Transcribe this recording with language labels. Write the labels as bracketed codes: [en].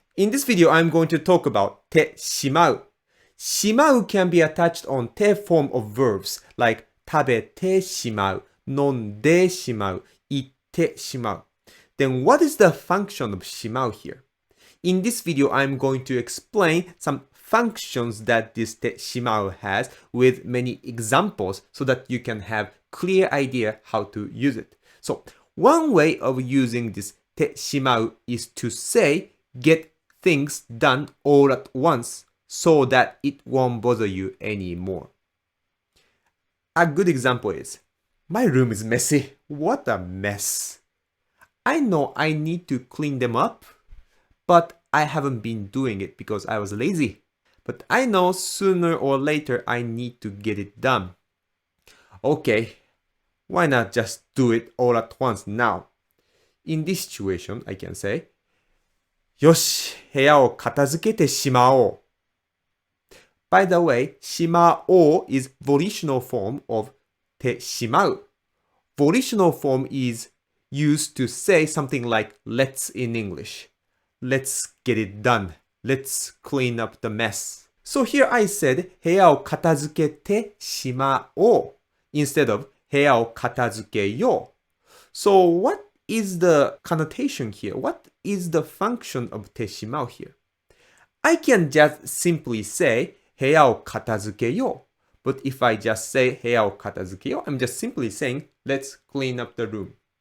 [en] In this video, I'm going to talk about てしまう. しまう can be attached on て form of verbs like [ja] 食べてしまう, 飲んでしまう, 行ってしまう. [en] Then what is the function of しまう here? In this video, I'm going to explain some functions that this てしまう has with many examples so that you can have clear idea how to use it. So, one way of using this てしまう is to say get things done all at once so that it won't bother you anymore. A good example is, my room is messy. What a mess. I know I need to clean them up, but I haven't been doing it because I was lazy. But I know sooner or later I need to get it done. Okay, why not just do it all at once now? In this situation, I can say, [ja] よし、部屋を片付けてしまおう. [en] By the way, しまおう is volitional form of てしまう. Volitional form is used to say something like let's in English. Let's get it done. Let's clean up the mess. So here I said [ja] 部屋を片付けてしまおう [en] instead of [ja] 部屋を片付けよう. [en] So what is the connotation here? What is the function of てしまう here? I can just simply say [ja] 部屋を片付けよう. [en] But if I just say [ja] 部屋を片付けよう, [en] I'm just simply saying let's clean up the room.